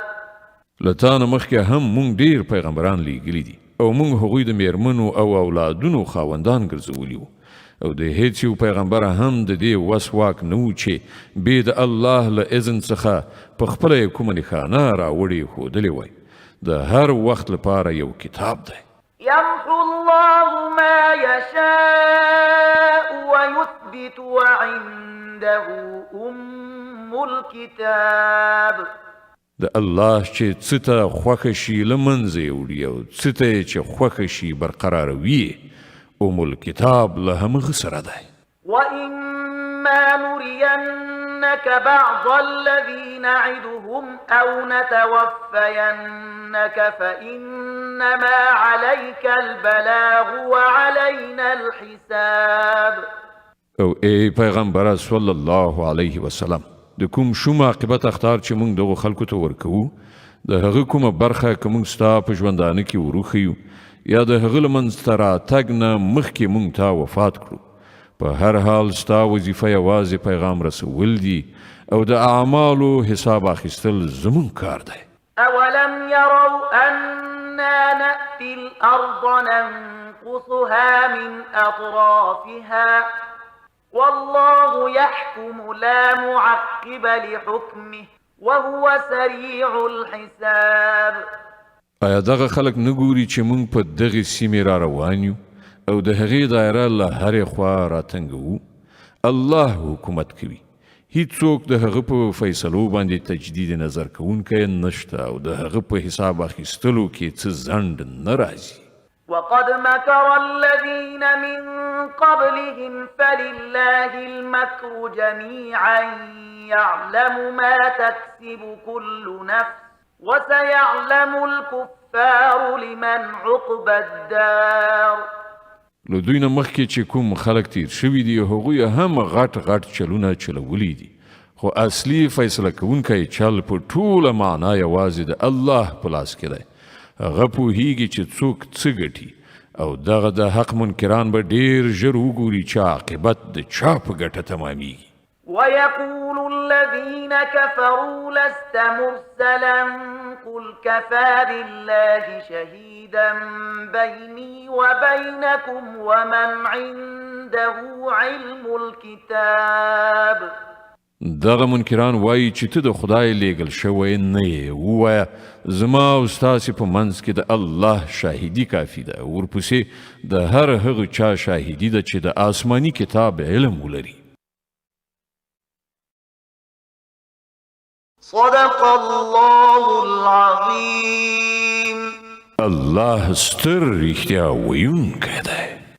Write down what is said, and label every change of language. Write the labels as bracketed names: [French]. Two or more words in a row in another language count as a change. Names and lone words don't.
[Pashto] لتانه مخکې هم مونږ ډیر پیغمبران لیږلي دي او مونږ هغوی د میرمنو او اولادونو خاوندان ګرځولي وو او د هیڅ یو پیغمبر هم د دې وس واک نه و چې بې د الله له اذن څخه په خپله یې کومه نښانه راوړې ښودلې وای. د هر وخت لپاره یو کتاب دی. [Arabic] يمحو الله ما يشاء ويثبت وعنده أم الكتاب. [Pashto] د الله چې څه ته خوښه شي له منځه یې وړي او څه ته چې خوښه شي برقراروي [Arabic] ام الكتاب [Pashto] له همغه سره دی. [Arabic] وإما نرينك بعض الذي نعدهم أو نتوفينك فإنما عليك البلاغ وعلينا الحساب. [Pashto] او ای پیغمبر [Arabic] صلی الله علیه وسلم [Pashto] د کوم شوم عاقبت اختار چې موږ دغه خلکو ته ورکوو د هغه کومه برخه که موږ ستا په ژوندانه کې وروښیو یا د هغه له منځته راتګ نه مخکې موږ تا وفات کړو په هر حال ستا وظیفه یوازې پیغام رسول دي او د اعمالو حساب اخیستل زمون کار دی. [Arabic] اولم يروا أنا نأتي الأرض ننقصها من أطرافها والله والله يحكم لا معقب لحكمه وهو سريع الحساب. [Pashto] آیا دغه خلک نه ګوري چې موږ په دغه سیمې را روان یو او د هغې دایره له هرې خوا راتنګوو؟ الله حکومت کوي، هیڅوک د هغه په فیصلو باندې تجدید نظر کوونکی نشته او د هغه په حساب اخیستلو کې څه ځنډ نه راځي. [Arabic] وقد مكر الذين من قبلهم فلله المكر جميعا يعلم ما تكسب كل نفس وسيعلم الكفار لمن عقبى الدار. [Pashto] له دوی نه مخکې چې کوم خلک تیر شوي دي هغوی هم غټ چلونه چلولی دي، خو اصلي فیصله کوونکی چل په ټوله معنا یوازې د الله په لاس کې دی. هغه پوهیږي چې څوک څه ګټي او دغه د حق منکران به ډیر ژر وګوري چې عاقبت د چا په ګټه تمامیږي. [Arabic] ويقول الذين كفروا لست مرسلا قل كفى بالله شهيدا بيني وبينكم ومن عنده علم الكتاب. [Pashto] دغه منکران وایي چې ته د خدای لیږل شوی نه یې. ووایه زما او ستاسې په منځ کې د الله شاهدي کافي ده، ورپسې د هر هغه چا شاهدي ده چې د آسماني کتاب علم ولري. [Arabic] صدق الله العظيم. [Pashto] الله ستر رښتیا ویونکی دی.